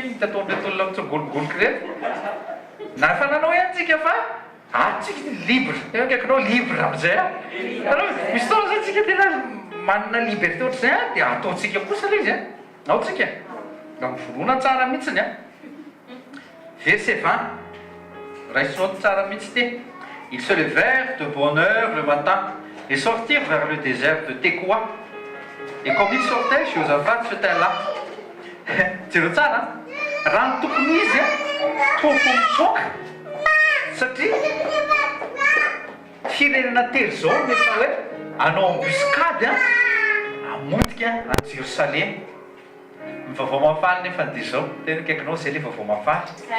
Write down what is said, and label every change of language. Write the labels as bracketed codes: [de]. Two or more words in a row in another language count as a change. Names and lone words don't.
[mg] kely nitataon'reto olona mitsongologoloka reto na fa nanao ihany tsika fa atsika libre kaikanao libre am'izay aloha misy tao zay tsika tena manana liberté ohatr'izay a dia ataontsika kosa le izy a ao tsika mba mivolona tsara mihitsiny a verset 20 raisinao tsara mihitsy ty [fr] ils se levèrent de bonne heure le matin et sortirent vers le désert de Tekoa. Et comme ils sortaient, Josaphat se tint là. [mg] Jereo tsara raha ny tokony izy a toko mitsoka satria firenena telo zao nefa hoe anao embuscade a amotika a Jérusalem mivavao mafaly nefa dia zao tena kaikinao zay le vavao mafaly